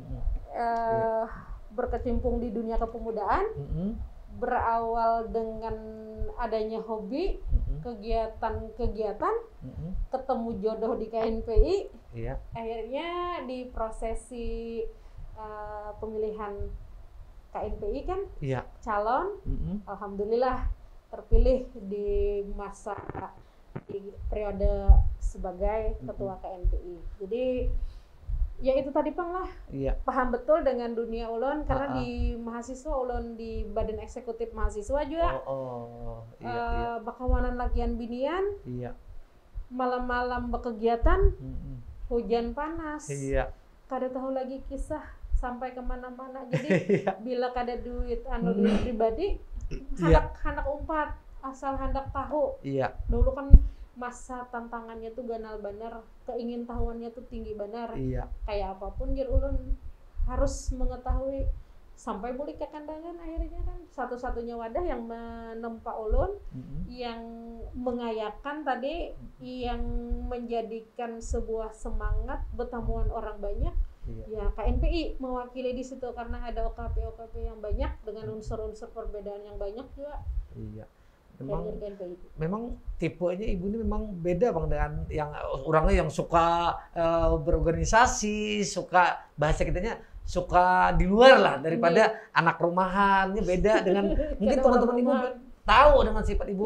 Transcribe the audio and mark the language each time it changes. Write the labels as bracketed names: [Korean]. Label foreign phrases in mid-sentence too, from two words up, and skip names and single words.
[Banjar] Berkecimpung di dunia kepemudaan, berawal dengan adanya hobi, kegiatan-kegiatan, ketemu jodoh di KNPI, akhirnya di prosesi pemilihan KNPI kan, calon, alhamdulillah terpilih di masa di periode sebagai ketua KNPI. Jadi ya itu tadi Pang lah, paham betul dengan dunia ulun karena di mahasiswa ulun di badan eksekutif mahasiswa juga bakawanan lakian binian, malam-malam berkegiatan, hujan panas, kada tahu lagi kisah sampai kemana-mana. Jadi bila kada duit duit pribadi, hendak umpat asal hendak tahu. Dulu kan masa tantangannya tuh ganal bener, keingin tahuannya tuh tinggi bener. Kayak apapun jar ulun harus mengetahui sampai balik ke kandangan. Akhirnya kan satu-satunya wadah yang menempa ulun, yang mengayakan tadi, yang menjadikan sebuah semangat bertemuan orang banyak. Ya KNPI mewakili di situ karena ada OKP yang banyak dengan unsur-unsur perbedaan yang banyak juga. Memang tipenya ibu ini memang beda Bang dengan yang orangnya yang suka berorganisasi, suka bahasa kitanya suka di luar lah daripada anak rumahannya beda dengan mungkin teman-teman ibu tahu dengan sifat ibu.